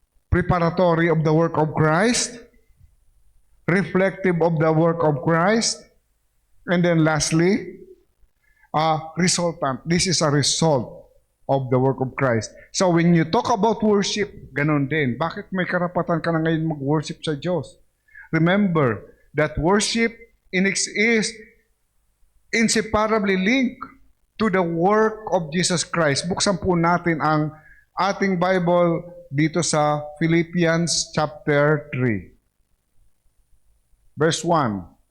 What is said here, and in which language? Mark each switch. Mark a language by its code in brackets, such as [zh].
[en] Preparatory of the work of Christ. Reflective of the work of Christ. And then lastly, resultant. This is a result of the work of Christ. So when you talk about worship, [tl] ganun din. Bakit may karapatan ka na ngayon mag-worship sa Diyos? [en] Remember that worship is inseparably linked to the work of Jesus Christ. [tl] Buksan po natin ang ating Bible dito sa Philippians chapter 3. Verse 1.